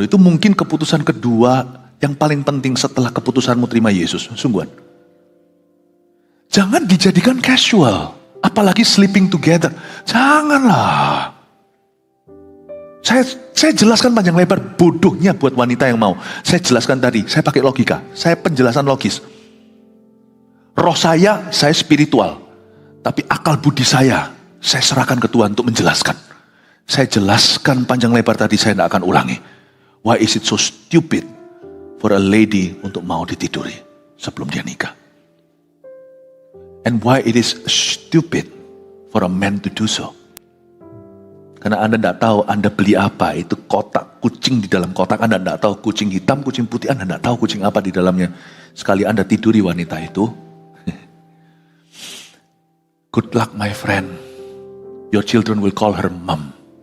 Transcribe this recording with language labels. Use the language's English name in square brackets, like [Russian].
[Indonesian] Itu mungkin keputusan kedua yang paling penting setelah keputusanmu terima Yesus. Sungguhan. Jangan dijadikan casual. [English] Apalagi sleeping together. [Indonesian] Janganlah. Saya jelaskan panjang lebar, bodohnya buat wanita yang mau. Saya jelaskan tadi, saya pakai logika. Saya penjelasan logis. Roh saya spiritual. Tapi akal budi saya serahkan ke Tuhan untuk menjelaskan. Saya jelaskan panjang lebar tadi, saya tidak akan ulangi. [English] Why is it so stupid for a lady [Indonesian] untuk mau ditiduri sebelum dia nikah? [English] And why it is stupid for a man to do so? [Indonesian] Karena Anda tidak tahu Anda beli apa, itu kotak kucing di dalam kotak, Anda tidak tahu kucing hitam, kucing putih, Anda tidak tahu kucing apa di dalamnya. Sekali Anda tiduri wanita itu, [English] good luck my friend, your children will call her mom.